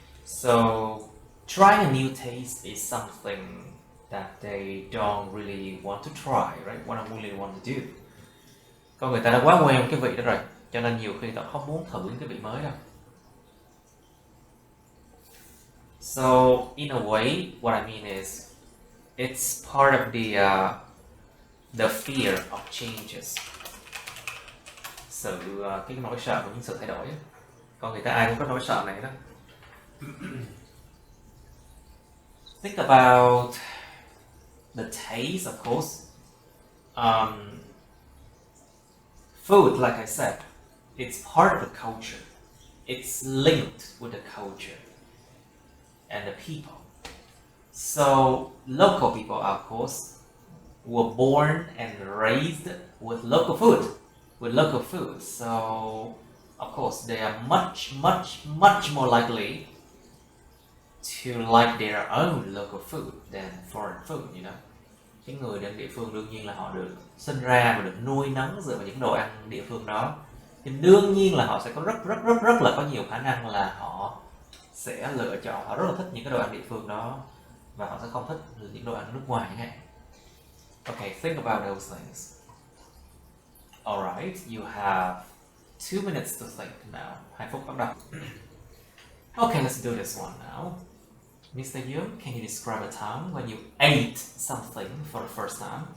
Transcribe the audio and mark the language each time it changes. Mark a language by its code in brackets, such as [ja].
[en] So trying a new taste is something that they don't really want to try, right? What I really want to do. [vi] Con người ta đã quá quen cái vị đó rồi, cho nên nhiều khi ta không muốn thử những cái vị mới đâu. [en] So in a way, what I mean is, it's part of the fear of changes. [vi] Cái nỗi sợ của những sự thay đổi. Con người ta ai cũng có nỗi sợ này đó. [en] Think about the taste, of course. Food, like I said, it's part of the culture. It's linked with the culture and the people. So local people, of course, were born and raised with local food. So of course they are much more likely to like their own local food than foreign food, you know. [vi] Cái người đến địa phương đương nhiên là họ được sinh ra và được nuôi nấng dựa vào những đồ ăn địa phương đó. Thì đương nhiên là họ sẽ có rất là có nhiều khả năng là họ sẽ lựa chọn, họ rất là thích những cái đồ ăn địa phương đó và họ sẽ không thích những đồ ăn nước ngoài chẳng hạn. [en] Okay, think about those things. Alright, you have 2 minutes to think now. [vi] 2 phút bắt đầu. [en] Okay, let's do this one now. Mr. Yoon, can you describe a time when you ate something for the first time?